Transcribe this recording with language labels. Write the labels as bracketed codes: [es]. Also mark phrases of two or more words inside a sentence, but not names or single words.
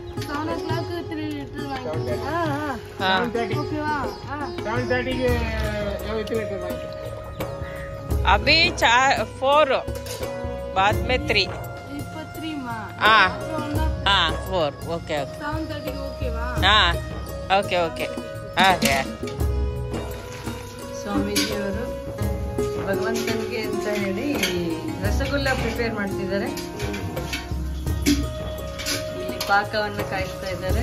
[hi] ಗೆ अभी 4 बाद में 3 हाँ हाँ 4 ಓಕೆ हाँ ಓಕೆ ಓಕೆ ಹಾಗೆ [kn] ಸ್ವಾಮೀಜಿಯವರು ಭಗವಂತನಿಗೆ ಅಂತ ಹೇಳಿ ರಸಗುಲ್ಲ ಪ್ರಿಪೇರ್ ಮಾಡ್ತಿದ್ದಾರೆ. ಇಲ್ಲಿ ಪಾಕವನ್ನು ಕಾಯಿಸ್ತಾ ಇದ್ದಾರೆ.